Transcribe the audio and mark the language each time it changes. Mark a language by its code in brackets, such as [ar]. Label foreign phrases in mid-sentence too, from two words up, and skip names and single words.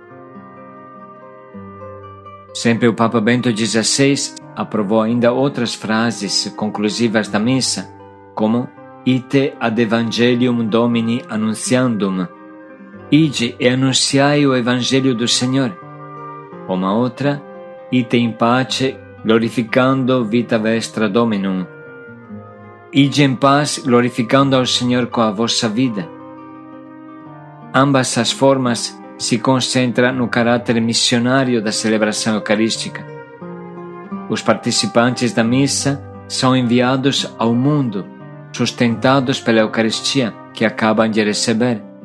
[pt] Sempre o Papa Bento XVI aprovou ainda outras frases conclusivas da missa, como [la] Ite ad Evangelium Domini annunciandum, [pt] Ide e anunciai o Evangelho do Senhor. Uma outra, [la] Ite in pace glorificando vita vestra Dominum, [pt] Ide em paz glorificando ao Senhor com a vossa vida. Ambas as formas se concentram no caráter missionário da celebração eucarística. Os participantes da missa são enviados ao mundo, sustentados pela Eucaristia que acabam de receber.